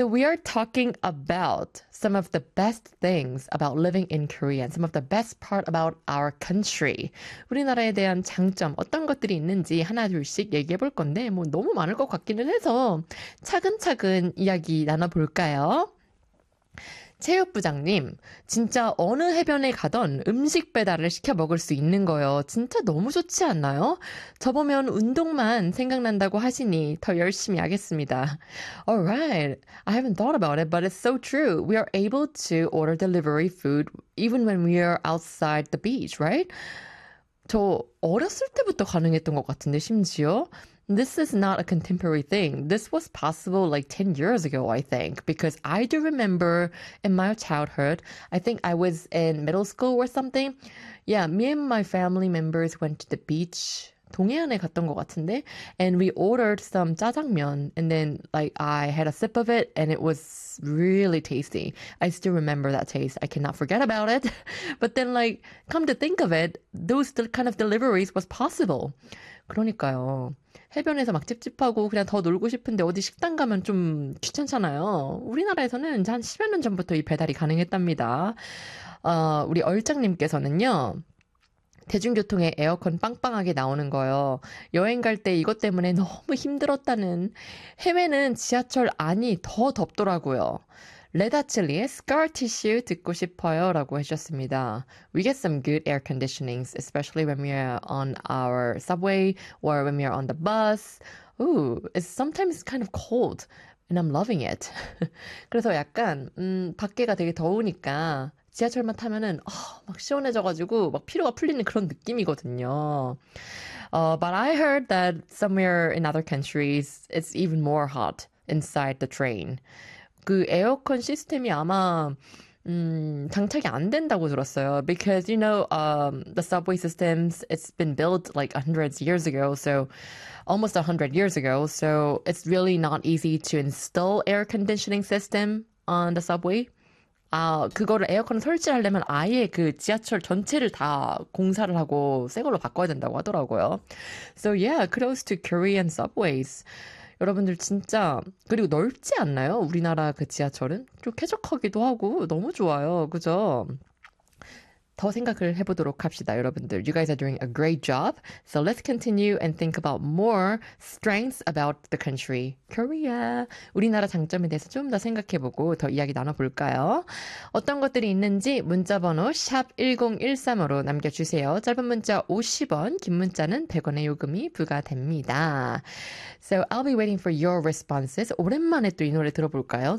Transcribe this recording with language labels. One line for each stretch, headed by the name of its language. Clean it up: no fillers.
English: So we are talking about some of the best things about living in Korea and some of the best part about our country.
Korean: 우리나라에 대한 장점, 어떤 것들이 있는지 하나둘씩 얘기해 볼 건데, 뭐 너무 많을 것 같기는 해서 차근차근 이야기 나눠볼까요? 체육부장님, 진짜 어느 해변에 가던 음식 배달을 시켜 먹을 수 있는 거예요. 진짜 너무 좋지 않나요? 저보면 운동만 생각난다고 하시니 더 열심히 하겠습니다.
English: Alright, I haven't thought about it, but it's so true. We are able to order delivery food even when we are outside the beach, right?
Korean: 저 어렸을 때부터 가능했던 것 같은데, 심지어.
English: This is not a contemporary thing. This was possible like 10 years ago, I think, because I do remember in my childhood, I think I was in middle school or something. Yeah, me and my family members went to the beach,
Korean: 동해안에 갔던 것 같은데,
English: and we ordered some 짜장면, and then like I had a sip of it, and it was really tasty. I still remember that taste. I cannot forget about it. But then like, come to think of it, those kind of deliveries was possible.
Korean: 그러니까요. 해변에서 막 찝찝하고 그냥 더 놀고 싶은데 어디 식당 가면 좀 귀찮잖아요. 우리나라에서는 한 10여 년 전부터 이 배달이 가능했답니다. 우리 얼짱님께서는요. 대중교통에 에어컨 빵빵하게 나오는 거요. 여행 갈때 이것 때문에 너무 힘들었다는. 해외는 지하철 안이 더 덥더라고요. 레다칠리의 Scar Tissue 듣고 싶어요 라고 해주셨습니다.
English: We get some good air conditionings, especially when we are on our subway or when we are on the bus. Ooh, it's sometimes kind of cold and I'm loving it.
Korean: 그래서 약간 밖에가 되게 더우니까 지하철만 타면은 막 시원해져가지고 막 피로가 풀리는 그런 느낌이거든요.
English: But I heard that somewhere in other countries it's even more hot inside the train.
Korean: 그 에어컨 시스템이 아마 장착이 안 된다고 들었어요.
English: Because you know, the subway systems it's been built like hundreds years ago, so almost 100 years ago, so it's really not easy to install air conditioning system on the subway.
Korean: 그거를 에어컨을 설치하려면 아예 그 지하철 전체를 다 공사를 하고 새 걸로 바꿔야 된다고 하더라고요.
English: So yeah, kudos to Korean subways.
Korean: 여러분들 진짜 그리고 넓지 않나요? 우리나라 그 지하철은 좀 쾌적하기도 하고 너무 좋아요. 그죠? 더 생각을 해보도록 합시다, 여러분들.
English: You guys are doing a great job. So let's continue and think about more strengths about the country, Korea.
Korean: 우리나라 장점에 대해서 좀더 생각해보고 더 이야기 나눠볼까요? 어떤 것들이 있는지 문자번호 #1013으로 남겨주세요. 짧은 문자 50원, 긴 문자는 100원의 요금이 부과됩니다.
English: So I'll be waiting for your responses.
Korean: 오랜만에 또이 노래 들어볼까요?